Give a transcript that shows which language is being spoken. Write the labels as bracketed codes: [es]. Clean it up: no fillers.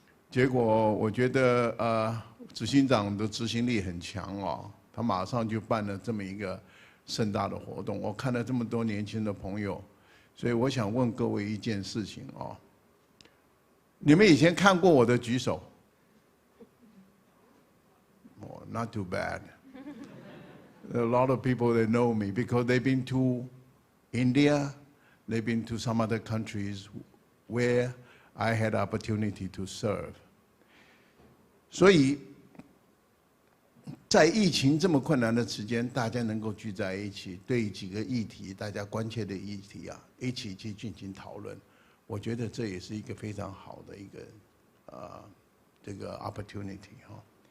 [zh] 结果我觉得执行长的执行力很强他马上就办了这么一个盛大的活动。我看了这么多年轻的朋友。所以我想问各位一件事情你们以前看过我的举手？ [en] Not too bad. A lot of people that know me because they've been to India, they've been to some other countries where I had opportunity to serve. [zh] 所以，在疫情这么困难的时间，大家能够聚在一起，对几个议题大家关切的议题啊，一起去进行讨论，我觉得这也是一个非常好的一个这个 opportunity 哈。